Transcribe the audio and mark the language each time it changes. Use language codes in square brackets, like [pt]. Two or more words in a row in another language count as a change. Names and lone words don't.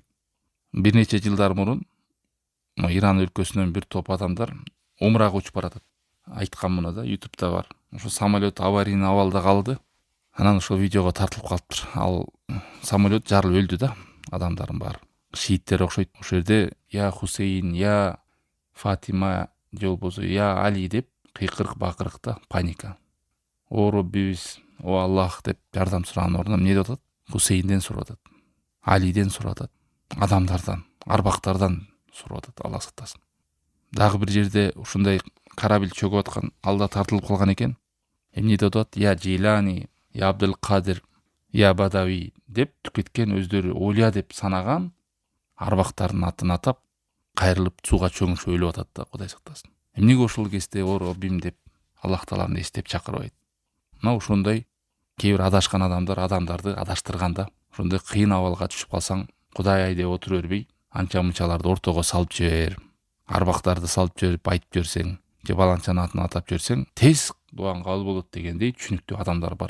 [ky] Бир нече жылдар мурун Иран өлкөсүнөн бир топ адамдар умрага учуп баратат. Айткан муну да, YouTube'да бар. Ошо самолет аварийный абалда калды. Анан ошо видеого тартылып калыптыр. Ал самолет жарылып өлдү да, адамдардын баары. Шииттер окшойт. Ошол жерде я Хусейн, я Фатима, же болбосо я Али деп кыйкырык бакырыкта, паника. О Роббибиз, о Аллах деп жардам сураганын ордуна эмне деп атат? Хусейнден сурап атат. Алиден сурап атат. Адамдардан, арбактардан сурап атат, Аллах сактасын. Дагы бир жерде ушундай корабль чөгүп аткан, алда тартылып калган экен. Эмне деп атат? Я Джилани, я Абдул Кадир, я Бадави деп түкеткен, өздөрү олия деп санаган арбактардын атын атап, кайрылып сууга чөңүшүп өлүп атат да, Кудай сактасын. Эмнеге ошол кезде о Роббим деп Аллах Тааламды эстеп чакырбайт? Мына ошондой кээ бир адашкан адамдарды адаштырганда, ошондой кыйын абалга түшүп калсаң, Кудай ай деп отура бербей, анча мынчаларды ортого салып жибер, арбактарды салып жиберип айтып жиберсең, же баланчанын атын атап жиберсең, тез дуаң кабыл болот дегендей түшүнүктүү адамдар бар.